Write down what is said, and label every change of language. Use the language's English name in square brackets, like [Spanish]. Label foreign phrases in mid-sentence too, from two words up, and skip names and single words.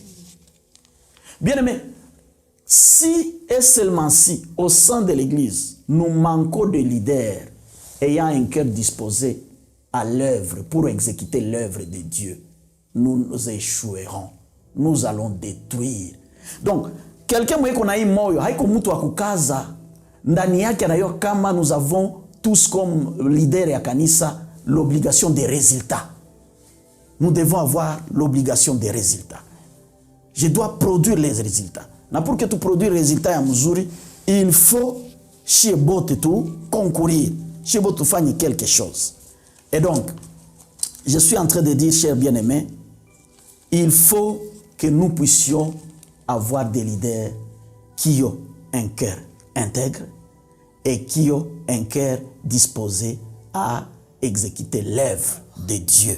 [French] Bien-aimés, si et seulement si, au sein de l'Église, nous manquons de leaders ayant un cœur disposé à l'œuvre pour exécuter l'œuvre de Dieu, nous échouerons. Nous allons détruire. Donc, quelqu'un qu'on a eu [Swahili] moyo, haiko mtu wa kukaza, ndani yake anayo kama [French] nous avons tous comme leaders [Swahili] ya kanisa [French] l'obligation des résultats. Nous devons avoir l'obligation des résultats. Je dois produire les résultats. Na pour que tu produis les résultats [Swahili] ya mzuri, [French] il faut chez bote tout concourir, chez bote faire quelque chose. Et donc, je suis en train de dire, chers bien-aimés, il faut que nous puissions avoir des leaders qui ont un cœur intègre et qui ont un cœur disposé à exécuter l'œuvre de Dieu.